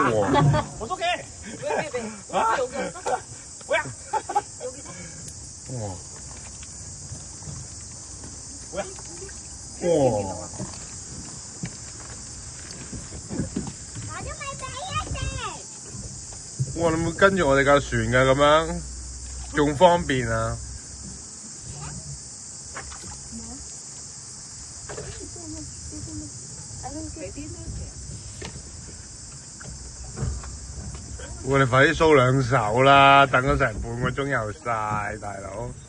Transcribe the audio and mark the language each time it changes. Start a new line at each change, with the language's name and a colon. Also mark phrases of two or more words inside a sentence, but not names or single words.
Korean: 어떡해? 왜? 아. 여기 왔어? 뭐야? 우와. 뭐야? 우와.
Cantonese: 哇！你會跟住我哋架船㗎咁樣，仲方便啊！我哋快啲掃兩手啦，等咗成半個鐘又曬，大佬。